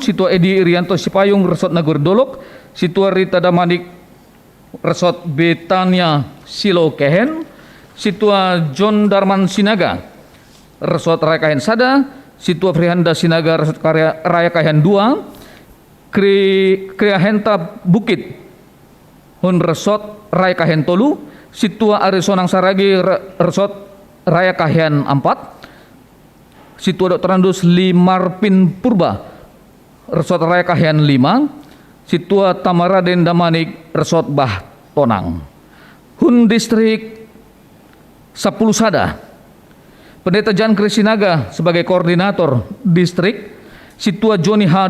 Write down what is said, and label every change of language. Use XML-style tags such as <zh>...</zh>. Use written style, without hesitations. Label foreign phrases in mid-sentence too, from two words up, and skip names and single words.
<bts>Situa Edi Irianto Sipayung Resort Nagor Dolok, Situa Rita Damanik Resort Betania Silo Kehen, Situa John Darman Sinaga Resort Raya Kahen Sada, Situa Frihanda Sinaga Resort Raya Kahen 2, Kriahenta Bukit Hun Resort Raya Kahen Tolu, Situa Arisonang Saragi Resort Raya Kahen 4, Situa Dr. Andus Limarpin Purba Resort Raya Kahen 5, Situa Tamaraden Damanik Resort Bah Tonang. Hun Distrik 10 Sada,</bts> <id>Pendeta Jan Krisinaga sebagai koordinator distrik, Situa Joni H.</id>